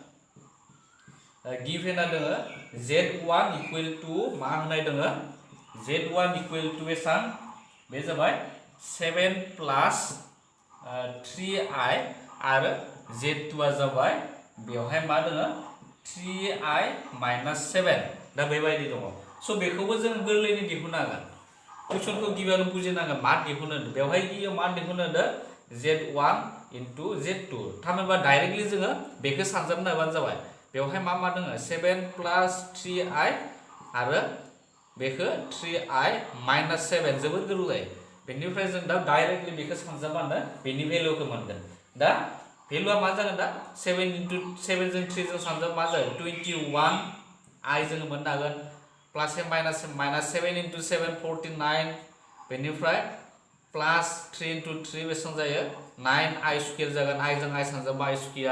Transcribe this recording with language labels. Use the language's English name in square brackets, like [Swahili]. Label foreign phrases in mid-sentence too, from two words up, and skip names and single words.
[Bodo] गिभेना दोङो [English] z1 equal to [Bodo] मा होनाय दोङो [English] z1 equal to [Bodo] बेसां बे जाबाय [English] 7 plus [Bodo] 3i आरो z2 आ जाबाय बेवहाय मा दोङो [English] 3i minus 7 [Bodo] दा बेबायदि दङ स' बेखौबो जों गोरलैनो दिहुननो हागोन कुइसनखौ गिबियावनो बुजिनांगोन मा दिहुनो बेवहाय गिबियाव मा दिहुनो [English] z1 into z2 [Bodo] थामहिनबा डाइरेक्टलि जोङो बेखौ सानजाबनो हाबानो जाबाय बेवहाय मा दोङो [English] 7 plus 3i [Bodo] आरो बेखौ [English] 3i minus 7 [Bodo] जोबोद गोरलै बेनिफ्राय जों दा डाइरेक्टलि बेखौ सानजाबानो बेनि भेलुखौ मोनगोन दा भेलुआ मा जागोन दा [English] 7 into 7 [Bodo] जों 3 जों सानजाब मा जागोन 21i जोङो मोननो हागोन [English] plus minus 7 into 7 49 [Bodo] बेनिफ्राय [English] plus 3 into 3 [Bodo] बेसेबां जायो [English] 9i square [Bodo] जागोन i जों i सानजाबा [English] i square